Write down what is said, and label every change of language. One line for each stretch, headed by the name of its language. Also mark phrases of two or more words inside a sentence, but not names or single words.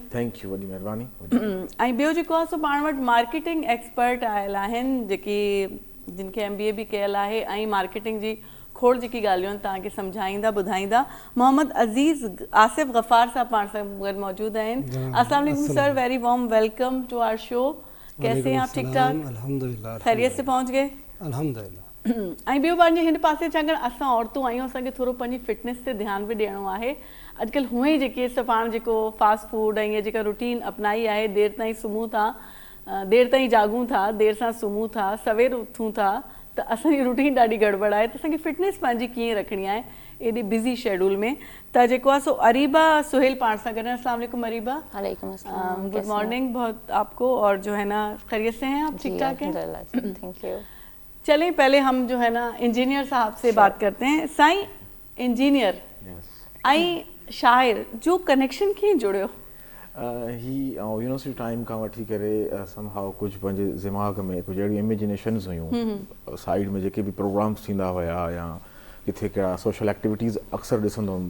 English: Thank you,
Sindhi: वॾी महिरबानी। ऐं ॿियो जेको आहे सो पाण वटि
English: marketing expert
Sindhi: आयल आहिनि, जिन खे MBA बि कयल आहे ऐं मार्केटिंग जी खोड़ जेकी ॻाल्हियूं आहिनि तव्हांखे सम्झाईंदा ॿुधाईंदा। मोहम्मद अज़ीज़ आसिफ गफ़ार साहब पाण सां गॾु मौजूदु आहिनि।
Arabic: السلام عليكم
English: सर, very warm welcome to our show.
Urdu: کیسے ہیں آپ؟ ٹھیک ٹھاک? अल्हम्दुलिल्लाह, خیریت سے پہنچ گئے? अल्हम्दुलिल्लाह।
Sindhi: ऐं ॿियो पंहिंजे हिन पासे छाकाणि असां औरतूं आहियूं, असांखे थोरो पंहिंजी फिटनेस ते ध्यानु बि ॾियणो आहे। अॼुकल्ह हूअं ई जेके पाण जेको
English: fast food
Sindhi: ऐं इहा जेका रूटीन अपनाई आहे, देरि ताईं सुम्हूं था, देरि ताईं जागूं था, देरि सां सुम्हूं था, सवेर उथूं था, त असांजी रूटीन ॾाढी गड़बड़ आहे। त असांखे फिटनेस पंहिंजी कीअं रखणी आहे एॾे
English: busy schedule
Sindhi: में। त जेको आहे सो अरीबा सुहेल पाण सां गॾु।
Arabic: السلام عليكم अरीबा। وعلیکم السلام.
English: Good morning
Urdu: بہت آپ کو. اور جو ہے نا خیریت سے ہیں آپ? ٹھیک ٹھاک ہیں?
English: Thank you.
Urdu: چلیں پہلے ہم جو ہے نا انجینئر صاحب سے بات کرتے ہیں.
Sindhi: साईं, इंजीनियर ऐं शाइर जो कनेक्शन कीअं जुड़ियो? ही यूनिवर्सिटी टाइम खां वठी करे समहाउ कुझु पंहिंजे दिमाग़ में कुझु अहिड़ियूं इमेजिनेशन्स हुयूं। साइड में जेके बि प्रोग्राम्स थींदा हुया या किथे कहिड़ा
English: social activities
Sindhi: अक्सर ॾिसंदो हुउमि।